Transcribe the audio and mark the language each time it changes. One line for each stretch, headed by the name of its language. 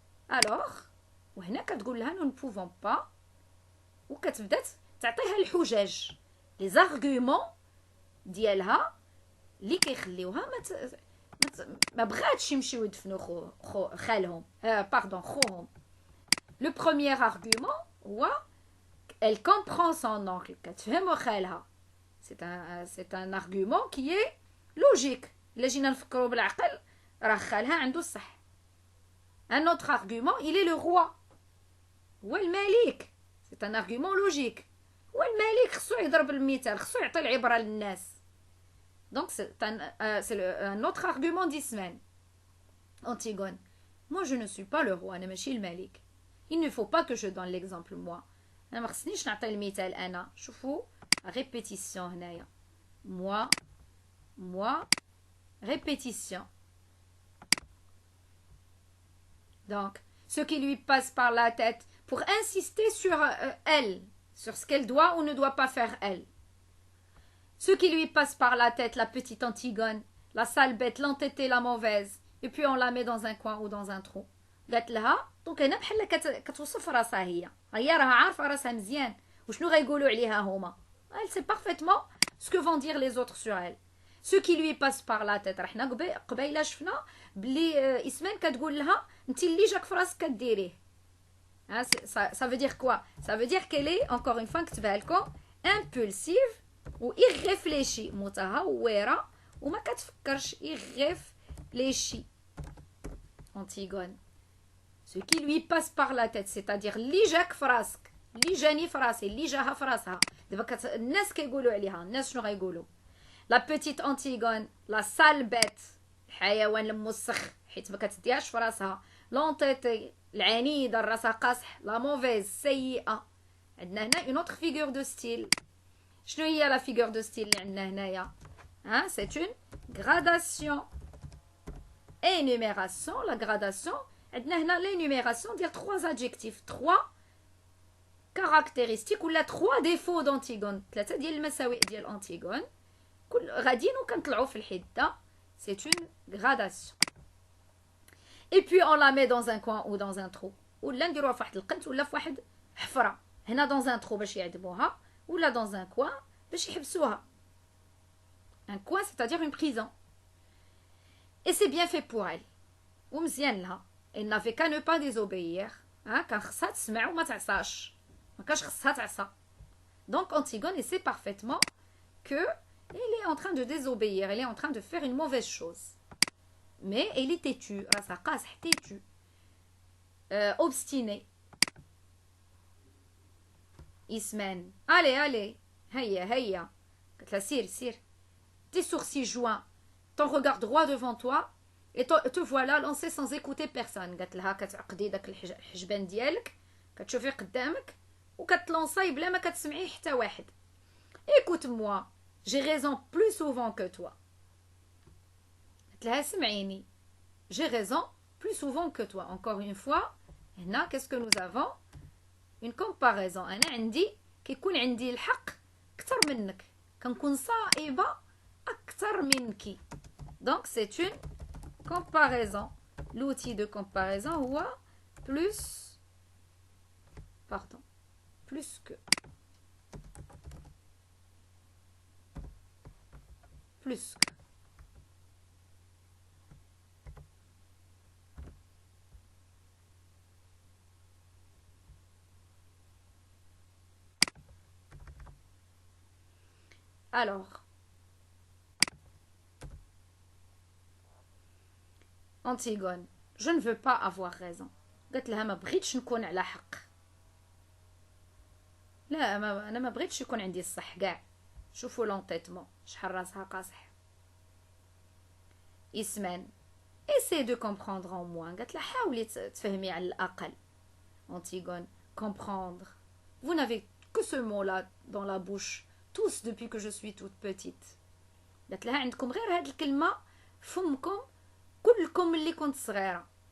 Arabic: alors وهنا كتقول لها نو نبوفون با، وكتبدا تعطيها الحجج لي زارغومون ديالها اللي كيخليوها ما بغاتش يمشيو يدفنوا خالهم خوهم.
French: Le premier argument هو elle comprend son oncle.
Arabic: كتفهم خالها.
French: c'est un argument qui est logique.
Arabic: إلا جينا نفكروا بالعقل راه خالها عنده الصح.
French: un autre argument il est le roi.
Arabic: هو الملك.
French: c'est un argument logique.
Arabic: هو الملك خصو يضرب المثال، خصو يعطي العبرة للناس.
French: donc c'est un autre argument d'Ismène. Antigone. moi je ne suis pas le roi،
Arabic: أنا ماشي الملك.
French: il ne faut pas que je donne l'exemple moi.
Arabic: أنا ما خصنيش نعطي المثال أنا. شوفوا répétition هنايا.
French: moi répétition. donc ce qui lui passe par la tête pour insister sur elle, sur ce qu'elle doit ou ne doit pas faire elle. Ce qui lui passe par la tête, la petite Antigone, la sale bête, l'entêtée, la mauvaise, et puis on la met dans un coin ou dans un trou.
Arabic: قالت لها دونك هنا بحال كتوصف راسها هي راها عارفه راسها مزيان وشنو غيقولوا عليها هما.
French: elle sait parfaitement ce que vont dire les autres sur elle. ce qui lui passe par la tête.
Arabic: راه حنا قبيله شفنا بلي اسمان كتقول لها انت اللي جاك في راسك كديريه.
French: ça veut dire quoi? ça veut dire qu'elle est encore une fois
Arabic: نكتبها لكم
French: impulsive و irréfléchie،
Arabic: متهوره وما كتفكرش.
French: irréfléchie Antigone. ce qui lui passe par la tête c'est-à-dire
Arabic: اللي جاك في راسك، اللي جاني في راسي، اللي جاها في راسها. دابا الناس كيقولوا عليها، الناس شنو غيقولوا؟
French: la petite Antigone، la sale bête،
Arabic: الحيوان الموسخ حيت ما كتديهاش في راسها.
French: l'entêtée،
Arabic: العنيده راسها قاصح.
French: la mauvaise، سيئه. عندنا هنا une autre figure de style.
Arabic: شنو هي
French: la figure de style
Arabic: اللي عندنا هنايا؟
French: c'est une gradation. énumération. la gradation عندنا هنا l'énumération ديال 3 adjectifs، 3 caractéristiques ولا 3 défauts d'Antigone،
Arabic: 3 ديال المساوئ ديال أنتيغون. كل غاديين وكنطلعوا في الحده.
French: c'est une gradation. et puis on la met dans un coin ou dans un trou،
Arabic: ولا نديروها في واحد القنت ولا في واحد حفره.
French: هنا dans un trou
Arabic: باش يعذبوها،
French: ولا dans un coin
Arabic: باش يحبسوها.
French: un coin c'est-à-dire une prison. c'est bien fait pour elle.
Arabic: ومزيان لها.
French: Elle n'avait qu'à ne pas désobéir.
Arabic: كان خصها تسمع وما تعصاش. ما كانش خصها تعصى.
French: Donc Antigone sait parfaitement que elle est en train de désobéir, elle est en train de faire une mauvaise chose. Mais elle est têtue,
Arabic: راسها قاصح
French: têtue. Obstinée.
Arabic: Ismen.
French: Allez.
Arabic: Heya. قالت لها سير.
French: Tes sourcils joints, ton regard droit devant toi, et te voilà lancé sans écouter personne.
Arabic: قالت لها كتعقدي داك الحجبان ديالك كتشوفي قدامك وكتلونصاي بلا ما كتسمعي حتى واحد.
French: Écoute-moi, j'ai raison plus souvent que toi.
Arabic: قالت لها سمعيني,
French: j'ai raison plus souvent que toi. Encore une fois, هنا qu'est-ce que nous avons? Une comparaison.
Arabic: أنا عندي كيكون عندي الحق أكثر منك, كنكون صائبة أكثر منك.
French: Donc c'est une comparaison. L'outil de comparaison هو plus que. Alors, Antigone, je ne veux pas avoir raison.
Arabic: قالت لها ما بغيتش نكون على حق. لا انا ما بغيتش يكون عندي الصح كاع. شوفوا لونتيتمون شحال راسها قاصح.
French: اسمان essaie de comprendre en moi.
Arabic: قالت لها حاولي تفهمي على الاقل.
French: Antigone, comprendre. Vous n'avez que ce mot-là dans la bouche tous depuis que je suis toute petite.
Arabic: قالت لها عندكم غير هاد الكلمة فمكم كلكم اللي كنت صغيرة.